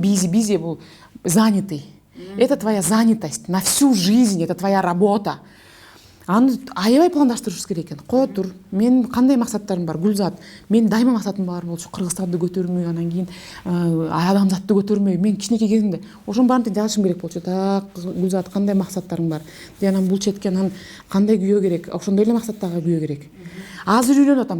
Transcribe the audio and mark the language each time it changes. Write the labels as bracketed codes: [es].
[ky] Busy бул занятый. [ru] Это твоя занятость на всю жизнь, это твоя работа. [ky] Аны аябай пландаштырышыбыз керек экен. Кое тур. Мен кандай максаттарым бар? Гүлзат. Мен дайыма максатым бар болчу, Кыргызстанды көтөрмөй, анан кийин адамзатты көтөрмөй. Мен кичинекей кезимде ошон баарын тең жазышым керек болчу. Гүлзат, кандай максаттарың бар? Анан бул четке анан кандай күйөө керек? Ошондой эле максаттагы күйөө керек. Азыр үйлөнүп атам.